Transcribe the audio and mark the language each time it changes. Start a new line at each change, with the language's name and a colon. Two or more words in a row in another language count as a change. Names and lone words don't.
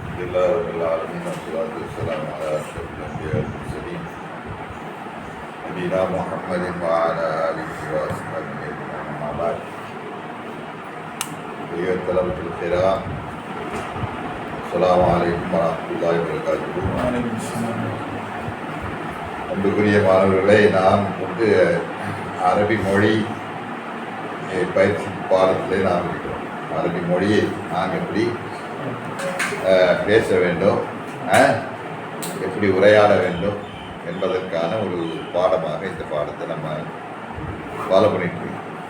Arabic: لله رب العالمين والصلاة والسلام على أشرف الأنبياء والمرسلين نبينا محمد وعلى آله وأصحابه أجمعين أما بعد. أيها الطلبة الكرام السلام عليكم ورحمة الله وبركاته.
Tamil: அன்புக்குரிய மாணவர்களை, நாம் அரபி மொழி பயிற்சி பாடத்தில் நாம் இருக்கிறோம். அரபி மொழியை நாம் எப்படி பேச வேண்டும், எப்படி உரையாட வேண்டும் என்பதற்கான ஒரு பாடமாக இந்த பாடத்தை நம்ம ஃபாலோ பண்ணிட்டு இருக்கோம்.